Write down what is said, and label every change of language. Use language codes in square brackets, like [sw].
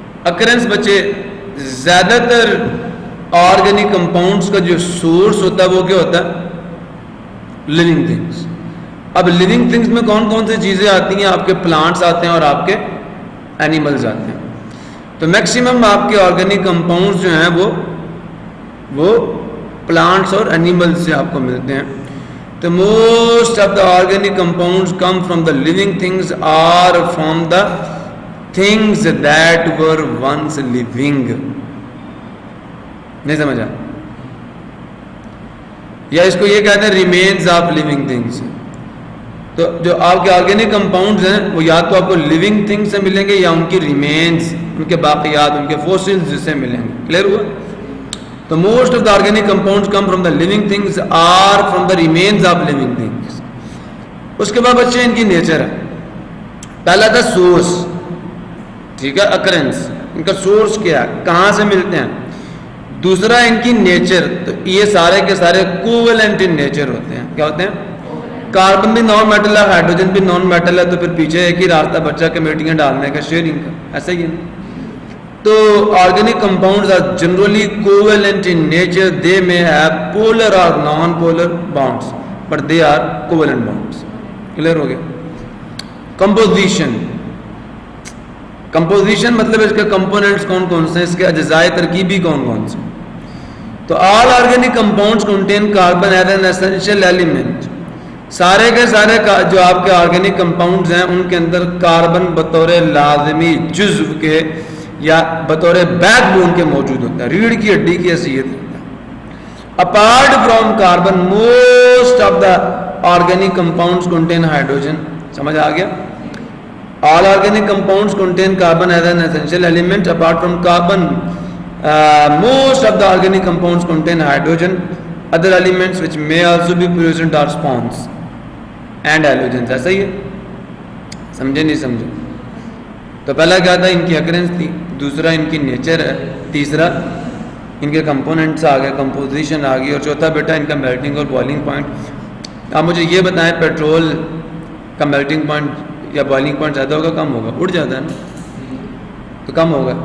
[ur] Occurrences بچے زیادہ تر آرگینک کمپاؤنڈس کا جو سورس ہوتا ہے وہ کیا ہوتا ہے؟ Living things. اب لیونگ تھنگس میں کون کون سی چیزیں آتی ہیں؟ آپ کے پلانٹس آتے ہیں اور آپ کے اینیملز آتے ہیں. تو میکسیمم آپ کے آرگینک کمپاؤنڈس جو ہیں وہ پلانٹس اور اینیملز سے آپ کو ملتے ہیں. [en] تو most of the organic compounds come from the living things are from the things that were once living. [ur] نہیں سمجھا؟ یا اس کو یہ کہتے ہیں ریمینز آف لیونگ تھنگس. تو جو آپ کے آرگینک کمپاؤنڈز ہیں وہ یا تو آپ کو لیونگ تھنگ سے ملیں گے یا ان کی ریمینز، ان کے باقیات، ان کے فوسلز سے ملیں گے. کلیئر ہوا؟ تو [en] Most of the organic compounds come from the living things are from the remains of living things. [ur] اس کے بعد بچے ان کی نیچر ہے. پہلا تھا سورس، ٹھیک ہے، اکرنس. ان کا سورس کیا ہے؟ کہاں سے ملتے ہیں؟ دوسرا ان کی نیچر. تو یہ سارے کے سارے کوویلنٹ ان نیچر ہوتے ہیں. کیا ہوتے ہیں؟ کاربن بھی نان میٹل ہے، ہائیڈروجن بھی نان میٹل ہے. تو پھر پیچھے ایک ہی راستہ بچہ کمیٹیاں ڈالنے کا، شیئرنگ کا. ایسا ہی ہے. تو [en] Organic compounds are generally covalent in nature. They may have polar or non-polar bonds but they are covalent bonds. [ur] Clear ہو گیا؟ [en] Composition. [ur] کمپوزیشن مطلب اس کے کمپوننٹس کون کون سے ہیں, اس کے اجزائے ترکیبی کون کون سے. [en] تو all organic compounds contain carbon as an essential element. [ur] سارے کے سارے جو آپ کے آرگینک کمپاؤنڈز ہیں ان کے اندر کاربن بطور لازمی جزو کے یا بطور بیک بون کے موجود ہوتا ہے, ریڑھ کی ہڈی کی حیثیت ہوتا ہے. [en] Apart from carbon most of the organic compounds contain hydrogen. [ur] سمجھ آ گیا؟ [en] All organic compounds contain carbon as an essential element. Apart from carbon, most of the organic compounds contain hydrogen, other elements which may also be present are sponges and halogens. [ur] ایسا ہی ہے, سمجھے نہیں سمجھے؟ تو پہلا کیا تھا, ان کی اکرنس تھی, دوسرا ان کی نیچر ہے, تیسرا ان کے کمپوننٹس آ گئے, کمپوزیشن آ گئی, اور چوتھا بیٹا ان کا میلٹنگ اور بوائلنگ پوائنٹ. آپ مجھے یہ بتائیں پیٹرول کا میلٹنگ پوائنٹ یا بوائلنگ پوائنٹ زیادہ ہوگا کم ہوگا؟ اڑ جاتا ہے نا, تو کم ہوگا.